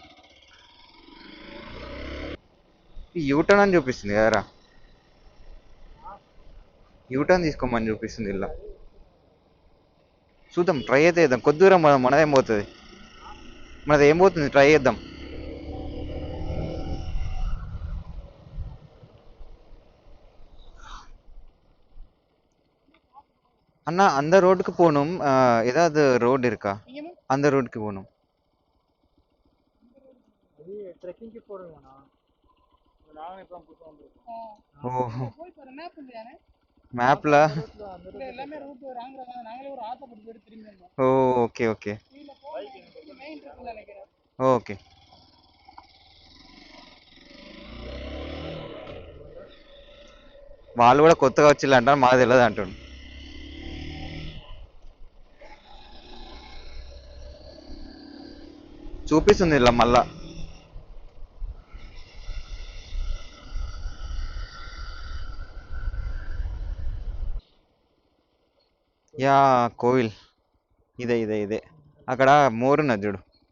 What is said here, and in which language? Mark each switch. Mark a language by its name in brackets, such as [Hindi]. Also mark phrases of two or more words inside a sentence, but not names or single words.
[Telugu] యూటర్న్ అని చూపిస్తుంది కదరా యూటర్న్ తీసుకోమని చూపిస్తుంది ఇలా చూద్దాం ట్రై అయితే చేద్దాం కొద్ది దూరం మనదేం పోతుంది మనది ఏం పోతుంది ట్రై చేద్దాం [Tamil] அண்ணா அந்த ரோட்டுக்கு போகணும் ஏதாவது ரோடு இருக்கா அந்த ரோடுக்கு போகணும் ஓஹோ மேப்ல ஓ ஓகே ஓகே [Telugu] ఓకే వాళ్ళు కూడా కొత్తగా వచ్చిల్లంట మాకు తెలియదు అంటుండు చూపిస్తుంది ఇలా మళ్ళా యా కోవిల్ ఇదే అక్కడ మోరున్నది చూడు